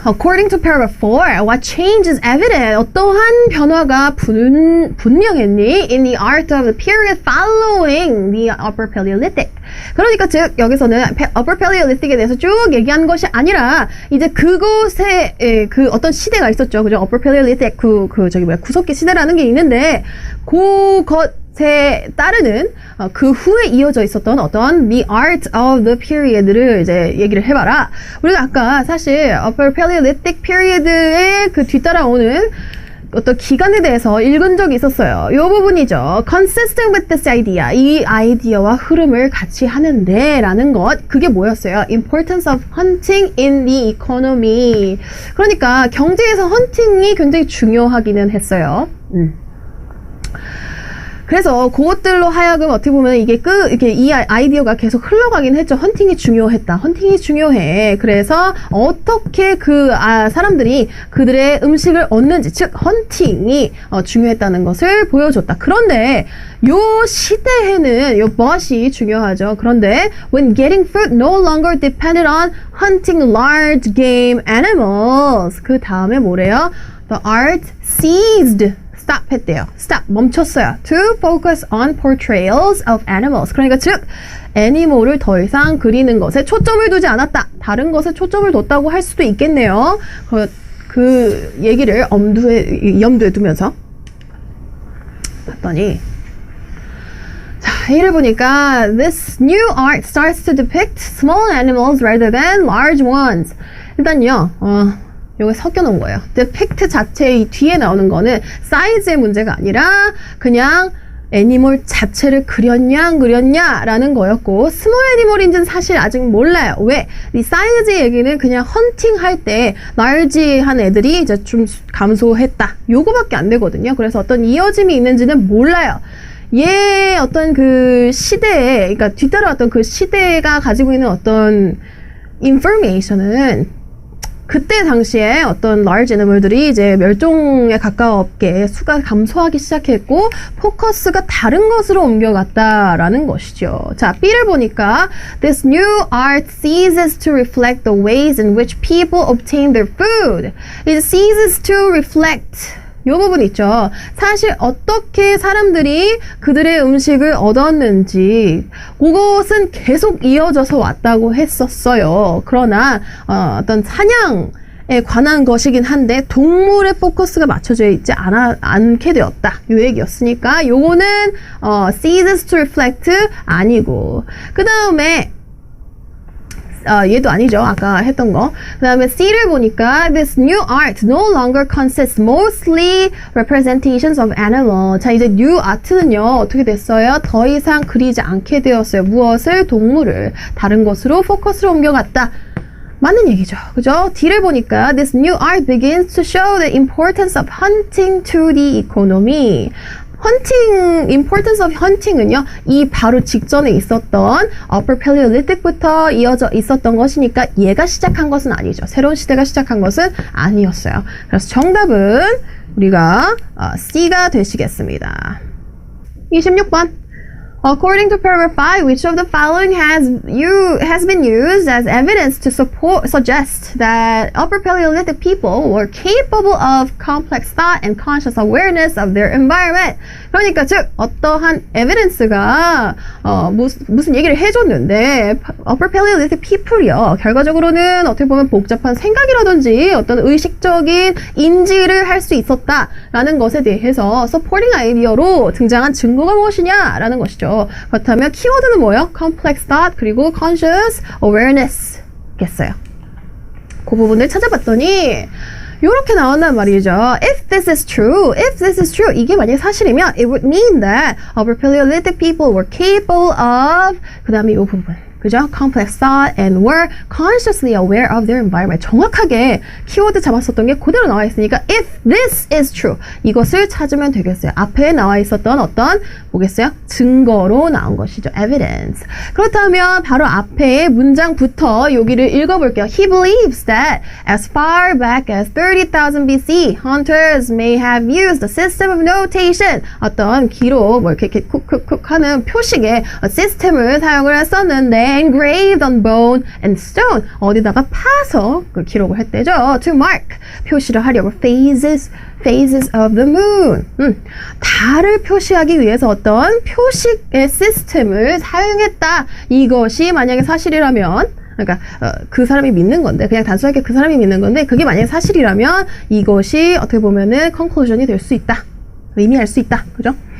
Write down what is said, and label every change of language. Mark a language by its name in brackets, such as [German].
[English] According to paragraph 4, what change is evident? [Korean] 어떠한 변화가 분명했니? [English] In the art of the period following the Upper Paleolithic. [Korean] 그러니까 즉 여기서는 Upper Paleolithic에 대해서 쭉 얘기한 것이 아니라 이제 그곳에 그 어떤 시대가 있었죠. 그죠? Upper Paleolithic 구석기 시대라는 게 있는데 그것에 따르는 그 후에 이어져 있었던 어떤 [English] the art of the period [Korean] 를 이제 얘기를 해봐라. 우리가 아까 사실 Upper Paleolithic period에 그 뒤따라오는 어떤 기간에 대해서 읽은 적이 있었어요. 이 부분이죠. [English] Consistent with this idea. [Korean] 이 아이디어와 흐름을 같이 하는데 라는 것. 그게 뭐였어요? [English] Importance of hunting in the economy. [Korean] 그러니까 경제에서 헌팅이 굉장히 중요하기는 했어요. 그래서 그것들로 하여금 어떻게 보면 이게 이 아이디어가 계속 흘러가긴 했죠. 헌팅이 중요했다. 헌팅이 중요해. 그래서 어떻게 사람들이 그들의 음식을 얻는지, 즉 헌팅이 중요했다는 것을 보여줬다. 그런데 요 시대에는 요 much이 중요하죠. 그런데 [English] when getting food no longer depended on hunting large game animals. [Korean] 그 다음에 뭐래요? [English] The art ceased. [Korean] stop 했대요. stop, 멈췄어요. [English] to focus on portrayals of animals. [Korean] 그러니까 즉, 애니멀을 더 이상 그리는 것에 초점을 두지 않았다. 다른 것에 초점을 뒀다고 할 수도 있겠네요. 그 얘기를 염두에 두면서 봤더니 자, 이를 보니까 [English] this new art starts to depict small animals rather than large ones. [Korean] 일단요, 요거 섞여 놓은 거예요. depict 자체의 뒤에 나오는 거는 사이즈의 문제가 아니라 그냥 애니멀 자체를 그렸냐 안 그렸냐 라는 거였고 스몰 애니멀인지는 사실 아직 몰라요. 왜? 이 사이즈 얘기는 그냥 헌팅 할 때 large한 애들이 이제 좀 감소했다. 요거밖에 안 되거든요. 그래서 어떤 이어짐이 있는지는 몰라요. 얘 어떤 그 시대에, 그러니까 뒤따라왔던 그 시대가 가지고 있는 어떤 인포메이션은 그때 당시에 어떤 large 애니멀들이 이제 멸종에 가까웠게 수가 감소하기 시작했고 포커스가 다른 것으로 옮겨갔다라는 것이죠. 자, B를 보니까 [English] this new art ceases to reflect the ways in which people obtain their food. It ceases to reflect [Korean] 이 부분 있죠. 사실 어떻게 사람들이 그들의 음식을 얻었는지 그것은 계속 이어져서 왔다고 했었어요. 그러나 어떤 사냥에 관한 것이긴 한데 동물의 포커스가 맞춰져 있지 않게 되었다. 이 얘기였으니까 요거는 [English] ceases to reflect [Korean] 아니고 그 다음에 얘도 아니죠. 아까 했던 거. 그 다음에 C를 보니까 [English] this new art no longer consists mostly representations of animal. [Korean] 자, 이제 new art는요. 어떻게 됐어요? 더 이상 그리지 않게 되었어요. 무엇을? 동물을. 다른 것으로 포커스를 옮겨갔다. 맞는 얘기죠. 그죠? D를 보니까 [English] this new art begins to show the importance of hunting to the economy. importance of hunting [Korean] 은요, 이 바로 직전에 있었던 Upper Paleolithic부터 이어져 있었던 것이니까 얘가 시작한 것은 아니죠. 새로운 시대가 시작한 것은 아니었어요. 그래서 정답은 우리가 C가 되시겠습니다. 26번. [English] According to paragraph 5, which of the following has been used as evidence to suggest that Upper Paleolithic people were capable of complex thought and conscious awareness of their environment? [Korean] 그러니까 즉 어떠한 evidence가 무슨 얘기를 해줬는데 Upper Paleolithic people이요. 결과적으로는 어떻게 보면 복잡한 생각이라든지 어떤 의식적인 인지를 할 수 있었다라는 것에 대해서 supporting 아이디어로 등장한 증거가 무엇이냐라는 것이죠. 그렇다면 키워드는 뭐예요? complex thought 그리고 conscious awareness 겠어요. 그 부분을 찾아봤더니 이렇게 나온단 말이죠. [English] If this is true, [Korean] 이게 만약에 사실이면 [English] it would mean that Upper Paleolithic people were capable of [Korean] 그 다음에 이 부분 그죠? [English] complex thought and were consciously aware of their environment. [Korean] 정확하게 키워드 잡았었던 게 그대로 나와 있으니까 [English] if this is true. [Korean] 이것을 찾으면 되겠어요. 앞에 나와 있었던 어떤 뭐겠어요? 증거로 나온 것이죠. evidence. 그렇다면 바로 앞에 문장부터 여기를 읽어볼게요. [English] He believes that as far back as 30,000 BC, hunters may have used a system of notation. [Korean] 어떤 기록, 뭐 이렇게 쿡쿡쿡 하는 표식의 시스템을 사용을 했었는데 [English] engraved on bone and stone. [Korean] 어디다가 파서 그 기록을 했대죠. [English] To mark. [Korean] 표시를 하려고 [English] phases of the moon. [Korean] 달을 표시하기 위해서 어떤 표식의 시스템을 사용했다. 이것이 만약에 사실이라면 그러니까 그 사람이 믿는 건데 그냥 단순하게 그 사람이 믿는 건데 그게 만약에 사실이라면 이것이 어떻게 보면은 conclusion이 될 수 있다. 의미할 수 있다. 그죠?